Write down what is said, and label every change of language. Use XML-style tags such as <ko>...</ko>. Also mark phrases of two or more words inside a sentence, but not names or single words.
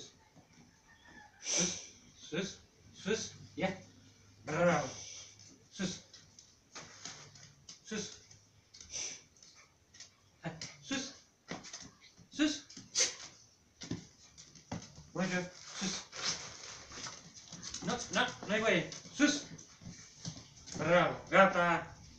<ro>Sus! Sus! Sus! Ia! Bravo! Sus! Sus! Hai! Sus! Sus! Mojo! Sus! Nu, nu, nu-i voie! Sus! Bravo! Gata!</ro>